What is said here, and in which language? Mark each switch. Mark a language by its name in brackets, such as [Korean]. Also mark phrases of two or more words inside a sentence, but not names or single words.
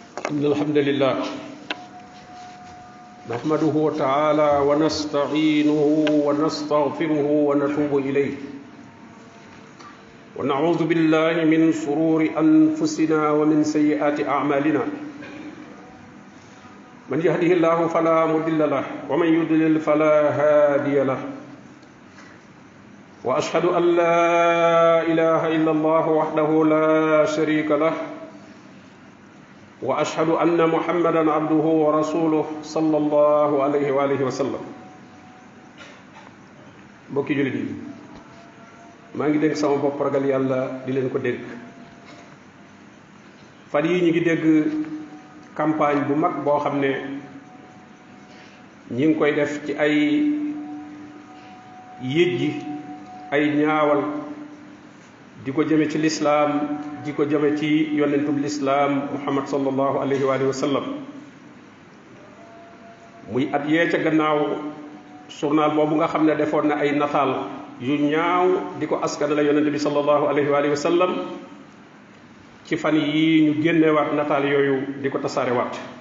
[Arabic] إن الحمد لله نحمده تعالى ونستعينه ونستغفره ونتوب إليه ونعوذ بالله من شرور أنفسنا ومن سيئات أعمالنا من يهده الله فلا مضل له ومن يضلل فلا هادي له وأشهد أن لا إله إلا الله وحده لا شريك له وأشهد أن محمدا عبده ورسوله صلى الله عليه وآله وسلم [Wolof] mbokki jullit yi maa ngi dégg sama bopp ragal yàlla di leen ko dégg fan yi ñu ngi dégg campagne bu mag boo xam ne ñi ngi koy def ci ay yéjji ay ñaawal di ko jëme ci lislaam di ko jëme ci yonentub lislaam muhammad [Arabic] صلى الله عليه وسلم [Wolof] muy at yee ca gannaaw journal boobu nga xam ne defoon na ay nataal yu ñaaw di ko askan la yonent bi [Arabic] صلى الله عليه وسلم [Wolof] ci fan yii ñu génnewaat nataal yooyu di ko tasaarewaat